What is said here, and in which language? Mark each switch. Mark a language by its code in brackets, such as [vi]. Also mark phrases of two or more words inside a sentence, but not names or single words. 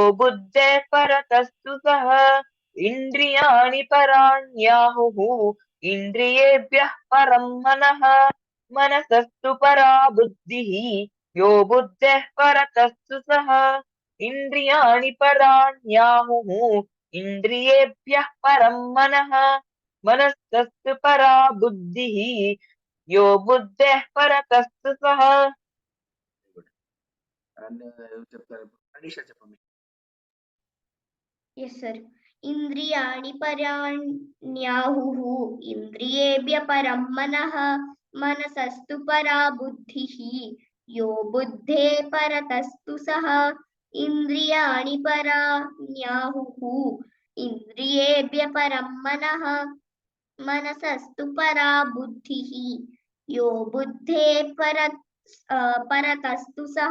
[sa] बुद्धेः परतस्तु सः इन्द्रियाणि पराण्याहुः इन्द्रियेभ्यः परं मनः मनसस्तु परा बुद्धिः यो बुद्धेः परतस्तु सः इन्द्रियाणि पराण्याहुः इन्द्रियेभ्यः परं मनः मनस्तस्तु परा बुद्धिः यो बुद्धेः परतस्तु सः [te] చెప్తారు మనీషా చెప్పండి [en] Yes, sir. [sa] ఇంద్రియాణి పరాణ్యాహుః ఇంద్రియేభ్య పరం మనః మనసస్తు పరా బుద్ధిః యో బుద్ధే పరతస్తు సః ఇంద్రియాణి పరాణ్యాహుః ఇంద్రియేభ్య పరం మనః మనసస్తు పరా బుద్ధిః యో బుద్ధే పరతస్తు సః